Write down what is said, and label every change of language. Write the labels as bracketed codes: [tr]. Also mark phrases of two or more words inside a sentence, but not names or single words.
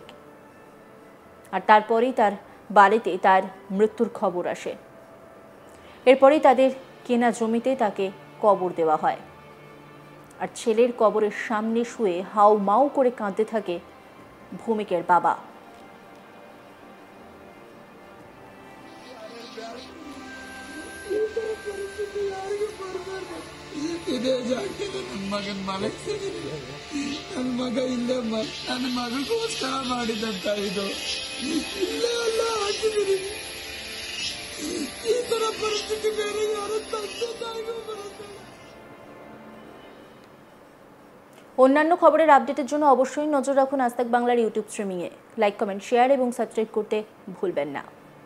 [bn] আর তারপরেই তার বাড়িতে তার মৃত্যুর খবর আসে। এরপরেই তাদের কেনা জমিতে তাকে কবর দেওয়া হয়। আর ছেলের কবরের সামনে শুয়ে হাউ মাউ করে কাঁদতে থাকে ভূমিকের বাবা। [kn] ಇದೇ ಜಾಗದಲ್ಲಿ ನನ್ನ ಮಗನ ಮಲಗಿಸಿದೀನಿ. ನನ್ನ ಮಗ ಇಲ್ಲೇ ನನ್ನ ಮಗಗೋಸ್ಕರ ಮಾಡಿದಂತ ಇದು ಇಲ್ಲೇ ಎಲ್ಲ ಹಾಕಿದೀನಿ. ಈ ತರ ಪರಿಸ್ಥಿತಿ ಬೇರೆ ಯಾರು ತಂದೆ ತಾಯಿಗೂ ಬರುತ್ತೆ. [bn] অন্যান্য খবরের আপডেটের জন্য অবশ্যই নজর রাখুন আজ তাক বাংলার ইউটিউব স্ট্রিমিংয়ে। [en] like, comment, share [bn] এবং সাবস্ক্রাইব করতে ভুলবেন না।